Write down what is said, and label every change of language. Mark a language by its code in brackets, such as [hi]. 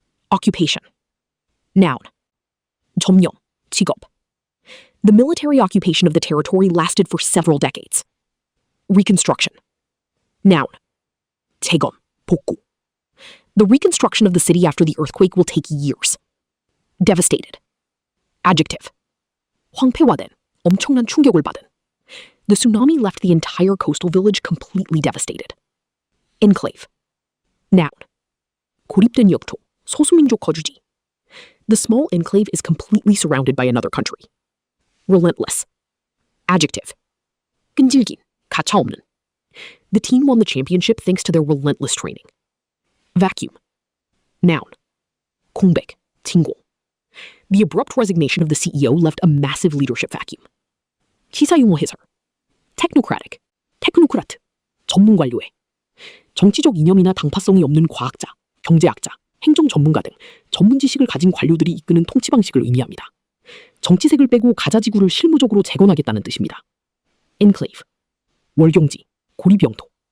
[en] Occupation. Noun. [ko] 점령, 직업. [en] The military occupation of the territory lasted for several decades. Reconstruction. Noun. [ko] 재건, 복구. [en] The reconstruction of the city after the earthquake will take years. Devastated. Adjective. [ko] 황폐화된, 엄청난 충격을 받은. [en] The tsunami left the entire coastal village completely devastated. Enclave. Noun. [ko] 고립된 역토, 소수민족 거주지. [en] The small enclave is completely surrounded by another country. Relentless. Adjective. [ko] 끈질긴, 가차없는. [en] The team won the championship thanks to their relentless training. Vacuum. Noun. [ko] 공백, 징공. [en] The abrupt resignation of the CEO left a massive leadership vacuum. [ko] 시사용어 해설. Technocratic, 테크노크라트, 전문관료회. 정치적 이념이나 당파성이 없는 과학자, 경제학자, 행정 전문가 등 전문 지식을 가진 관료들이 이끄는 통치 방식을 의미합니다. 정치색을 빼고 가자지구를 실무적으로 재건하겠다는 뜻입니다. 엔클레이브, 월경지, 고립 영토.